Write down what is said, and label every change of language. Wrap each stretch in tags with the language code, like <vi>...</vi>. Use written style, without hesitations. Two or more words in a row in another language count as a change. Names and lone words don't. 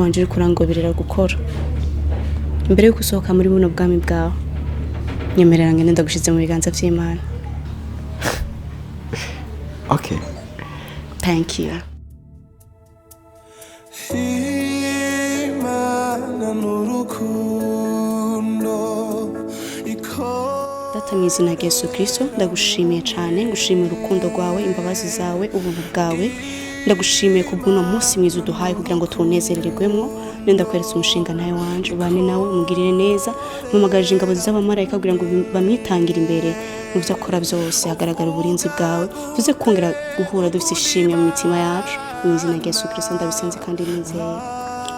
<rn>wanje uri kurangoberera gukora imbere yo gusohoka muri buno bwami bwawe nyemerera ngene ndagushize mu biganza by'Imana. Okay,</rn> <en>Thank you.</en> <rn>Data mu izina rya Yesu Kristo ndagushimiye cyane ngushimiye urukundo rwawe imbabazi zawe ubuntu bwawe ndagushimiye kubw'uno munsi mwiza uduhaye kugira ngo tunezererwemo nenda kweretse umushinga nawe wanje ubane nawe umugirire neza mpamagaje ingabo z'abamarayika kugira ngo bamwitangire imbere mu byo akora byose hagaragara uburinzi bwawe tuze kongera guhura dufite ishimwe mu mitima yacu mu izina rya Yesu Kristo ndabisenze kandi nizeye</rn>